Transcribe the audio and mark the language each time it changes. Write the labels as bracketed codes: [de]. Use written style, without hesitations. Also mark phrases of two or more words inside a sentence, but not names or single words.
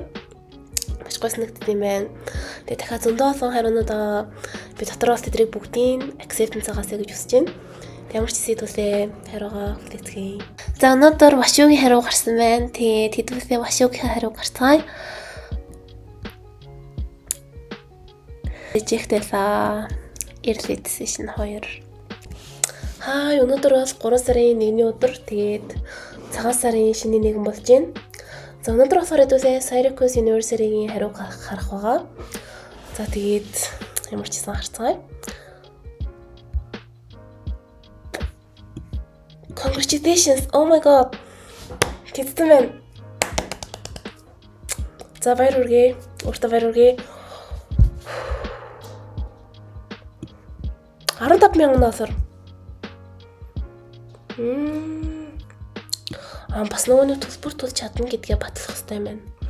[mn] Маш гоё санагдсан юм байна. Тэгээд дахиад зөндөө олон хариунууд байгаа. Би дотор бас тэдрийг бүгдийн acceptance-аас гэж хүсэж байна. Ямар ч сэдвүлээ хариугаа хүлээцгээе. За өнөөдөр Вашугийн хариу гарсан байна. Тэгээд хэдүүлээ Вашугийн хариу гарцгаая. [en] Reject-ла early decision 2. [mn] Өнөөдөр бол 3 сарын 1-ний өдөр. Тэгээд цагаан сарын шинэ нэгэн болж байна. За өнөөдөр болохоор хэдүүлээ [en] Syracuse University- [mn] гийн хариу харах байгаа. За тэгээд ямар ч хэсэн харцгаая. [en] Congratulations. Oh my god. [mn] Тэнцсэн байна. За баяр хүргэе. Өөртөө баяр хүргэе. $15,000. Бас нөгөөний төлбөр тулж чадна гэдгээ батлах хэрэгтэй байна.